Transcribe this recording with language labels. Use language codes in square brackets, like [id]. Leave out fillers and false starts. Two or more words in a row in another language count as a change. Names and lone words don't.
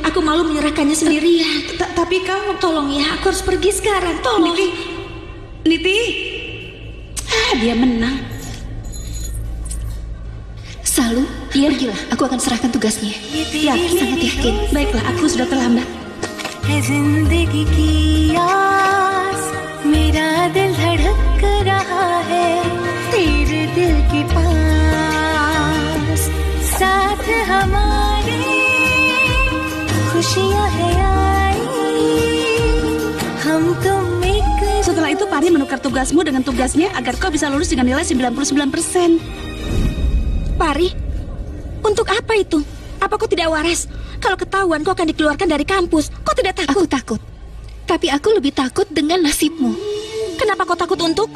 [id] Aku malu menyerahkannya sendirian. Tapi kau... Tolong ya, aku harus pergi sekarang. Tolong. Niti. Dia menang. Salu, pergilah. Aku akan serahkan tugasnya. Yakin? Sangat yakin. Baiklah, aku sudah terlambat. [hi] जिंदगी की आस मेरा दिल धड़क रहा है तेरे दिल के पास साथ हमारे खुशियां है आई हम तुम एक [id] itu Pari menukar tugasmu dengan tugasnya agar kau bisa lulus dengan nilai 99%. Pari, untuk apa itu? Apa kau tidak waras? Kalau ketahuan kau akan dikeluarkan dari kampus, kau tidak takut? Aku takut. Tapi aku lebih takut dengan nasibmu. Kenapa kau takut untukku?